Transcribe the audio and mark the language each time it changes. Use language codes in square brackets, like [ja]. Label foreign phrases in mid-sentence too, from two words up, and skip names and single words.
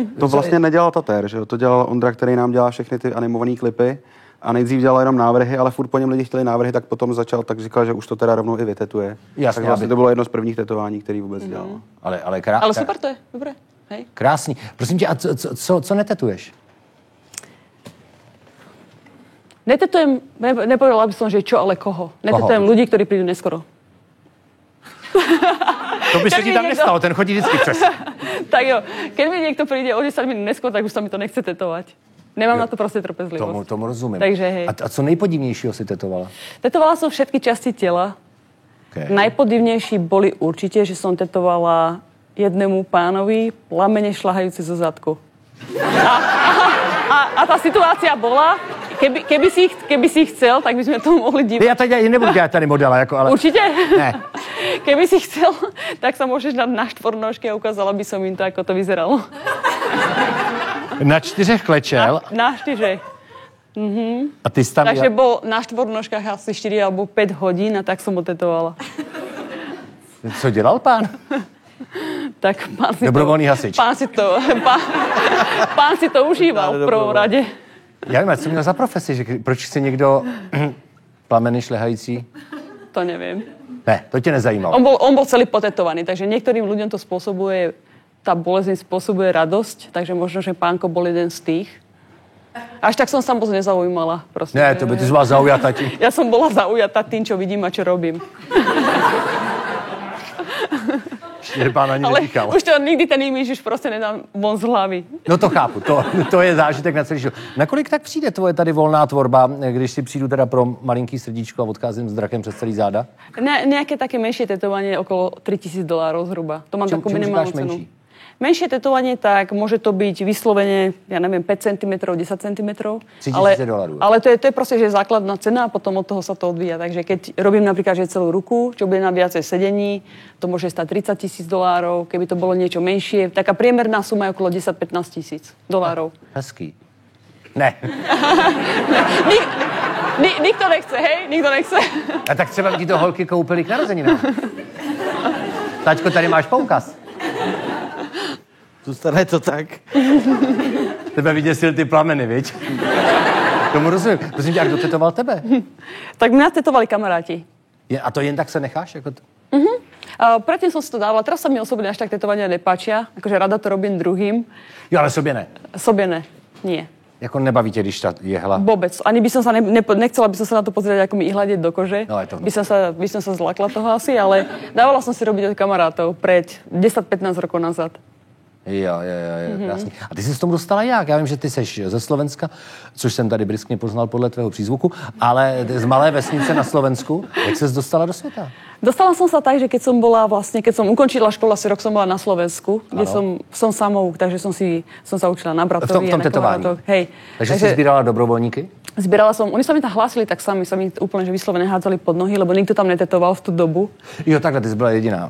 [cs] To vlastně nedělal Tater, že jo, to dělal Ondra, který nám dělá všechny ty animované klipy. A nejdřív dělal jenom návrhy, ale furt po něm lidi chtěli návrhy, tak potom začal, tak říkal, že už to teda rovnou i vytetuje. Jasně, tak vlastně to bylo jedno z prvních tetování, který vůbec dělal. [sk] Ale super to je, dobré. Hej. [cs] Krásný. Prosím tě, a co netetuješ? [sk] Netetujem, nepovedala by som, že čo, ale koho. Netetujem ľudí, ktorí prídu neskoro. [cs] To by se ti tam nestalo, ten chodí vždycky přes. [sk] Tak jo, keď mi niekto príde o 10 minút neskôr, tak už sa mi to nechce tetovať. Nemám na to prostě trpezlivosť. [cs] Tomu rozumím. [sk] Takže hej. [cs] A co nejpodivnějšího si tetovala? [sk] Tetovala som všetky časti tela. Okay. Najpodivnejší boli určite, že som tetovala jednému pánovi plamene šľahajúce zo zadku. A tá situácia bola, keby si chcel, tak by sme to mohli divať. [cs] Já tady nebudu dělat tady modela, jako, ale... [sk] Určite? [cs] Ne. [sk] Keby si chcel, tak sa môžeš dať na štvornožky a ukázala by som im to, ako to vyzeralo. [cs] Na 4 klečel. Na 4. A ty jsi tam... [sk] Takže bol na štvornožkách asi 4 alebo 5 hodín a tak som ho tetovala. [cs] Co dělal pán? Tak pán si dobrovolný hasič. [sk] Pán si to užíval v prvom rade. [cs] Já nevím, co měl za profesi, že proč si někdo plameny šlehající? [sk] To neviem. [cs] Ne, to tě nezajímalo. [sk] On bol celý potetovaný, takže niektorým ľuďom to spôsobuje, tá bolezeň spôsobuje radosť, takže možno, že pánko bol jeden z tých. Až tak som sa moc nezaujímala. Proste. Ne, to by ty bola zaujatá tím. Ja som bola zaujatá tým, čo vidím a čo robím. [cs] Že pán ani neříkal. [sk] Už to nikdy ten imidž už prostě nedám von z hlavy. [cs] No to chápu, to je zážitek na celý život. Nakolik tak přijde tvoje tady volná tvorba, když si přijdu teda pro malinký srdíčko a odcházím s drakem přes celý záda? [sk] Nejaké také menšie tetovanie okolo $3,000 zhruba. To mám takú minimálnu cenu. [cs] Menší? [sk] Menšie tetovanie, tak môže to byť vyslovene, ja neviem, 5 cm, 10 cm. $3,000. Ale to je proste, že základná cena a potom od toho sa to odvíja. Takže keď robím napríklad, že celú ruku, čo bude na viacej sedení, to môže stať $30,000. Keby to bolo niečo menšie, taká priemerná suma je okolo $10-15 000. [cs] Hezký. Ne. [sk] Nikto nechce, hej? Nikto nechce. [cs] A tak třeba ti to holky koupili k narozeninám. Taťko, tady máš poukaz. Zůstane to tak. Tebe vyděsil ty plameny, viď? Tomu rozumím. Prosím tě, a kdo tetoval tebe? [sk] Tak mňa tetovali kamaráti. [cs] A to jen tak se necháš? Jako [sk] Predtým som si to dávala. Teraz sa mi osobne až tak tetovania nepáčia. Akože rada to robím druhým. [cs] Jo, ale sobě ne. Sobě ne. Nie. Jako nebaví tě, když ta jehla? [sk] Vôbec. Ani by som sa nechcela by som sa na to pozrieť, ako mi ihľadiť do kože. No, je to... By som sa zlakla toho asi, ale dávala som si robiť od kamarátov pred 10-15 rokov nazad. [cs] Jo, krásný. A ty jsi s tomu dostala jak? Já vím, že ty seš ze Slovenska, což jsem tady briskně poznal podle tvého přízvuku, ale z malé vesnice na Slovensku. Jak ses dostala do světa? [sk] Dostala som sa tak, že keď som ukončila školu, asi rok som bola na Slovensku, kde som samouk, takže som sa učila na bratovi. [cs] V tom tetování. [sk] Hej. [cs] Takže si sbírala dobrovoľníky? [sk] Zbierala som, oni sa mi tam hlásili, tak sami sa mi úplne že vyslovene hádzali pod nohy, lebo nikto tam netetoval v tú dobu. [cs] Jo, takhle, ty jsi byla jediná.